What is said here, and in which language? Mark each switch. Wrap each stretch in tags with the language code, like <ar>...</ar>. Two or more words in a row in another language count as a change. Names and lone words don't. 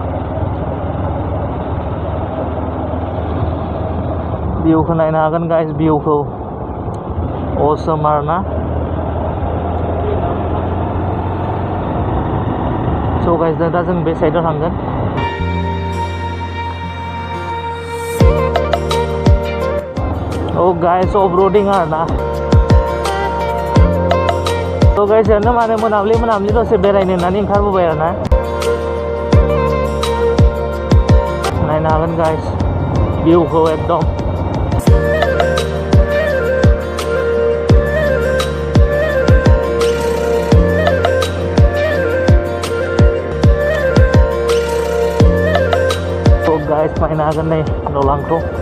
<brx>भिउखौ नायनो हागोन गाइस, भिउखौ असम आरोना।</brx> <en>so guys,</en> <brx>दा जों बे साइडआव थांगोन।</brx> <en>Oh guys, off-roading</en> <brx>आरोना।</brx> <en>So guys,</en> <brx>ओरैनो माने मोनाबिलि दसे बेरायनो होननानै ओंखारबोबाय आरोना। नायनो हागोन गाइस, भिउखौ एकदम।</brx> <en>So guys,</en> <brx>नायनो हागोन नै दलांखौ।</brx>